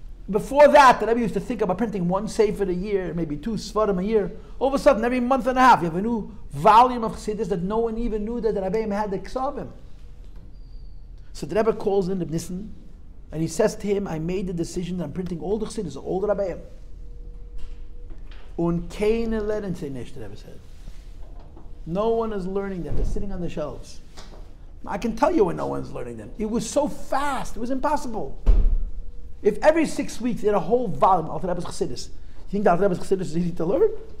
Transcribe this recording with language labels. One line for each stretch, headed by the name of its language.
English: Before that, the Rebbe used to think about printing one sefer a year, maybe 2 svarim a year. All of a sudden, every month and a half, you have a new volume of Chassidus that no one even knew that the Rebbeim had the Ksavim. So the Rebbe calls in the Nissen, and he says to him, I made the decision that I'm printing all the Chassidus, all the Rebbeim.
Yiddish: Und keine lernen sie nicht,
English: the Rebbe said. No one is learning them. They're sitting on the shelves. I can tell you when no one's learning them. It was so fast. It was impossible. If every 6 weeks they had a whole volume of the Rebbe's Chassidus, you think that the Rebbe's Chassidus is easy to learn?